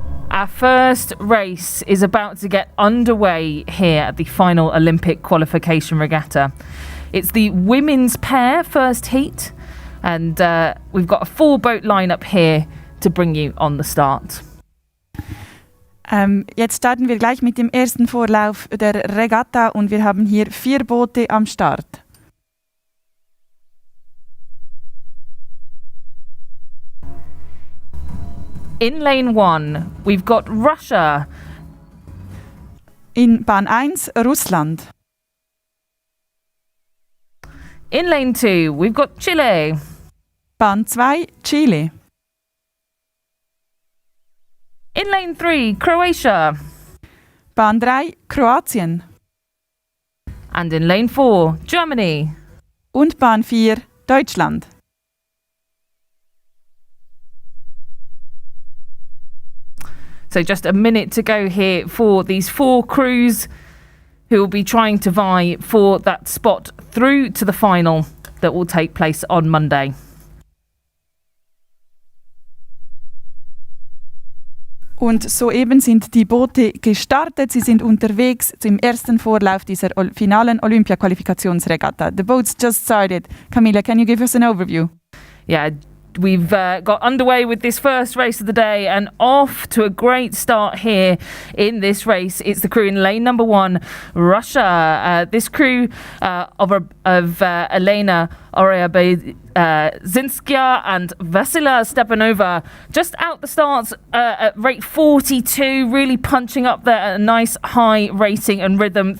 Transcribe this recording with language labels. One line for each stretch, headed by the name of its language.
English: Our first race is about to get underway here at the final Olympic Qualification Regatta. It's the women's pair first heat, and we've got a 4-boat lineup here to bring you on the start.
German: Jetzt starten wir gleich mit dem ersten Vorlauf der Regatta und wir haben hier 4 Boote am Start.
English: In lane 1, we've got Russia.
German: In Bahn 1, Russland.
English: In lane 2, we've got Chile.
German: Bahn 2, Chile.
English: In lane 3, Croatia.
German: Bahn 3, Kroatien.
English: And in lane 4, Germany.
German: Und Bahn 4, Deutschland.
English: So just a minute to go here for these 4 crews who will be trying to vie for that spot through to the final that will take place on Monday.
German: Und soeben sind die Boote gestartet. Sie sind unterwegs zum ersten Vorlauf dieser finalen Olympia-Qualifikationsregatta.
English: The boats just started. Camilla, can you give us an overview? Yeah, we've got underway with this first race of the day and off to a great start here in this race. It's the crew in lane number 1, Russia. This crew of Elena Zinskia and Vasila Stepanova just out the starts at rate 42, really punching up there at a nice high rating and rhythm.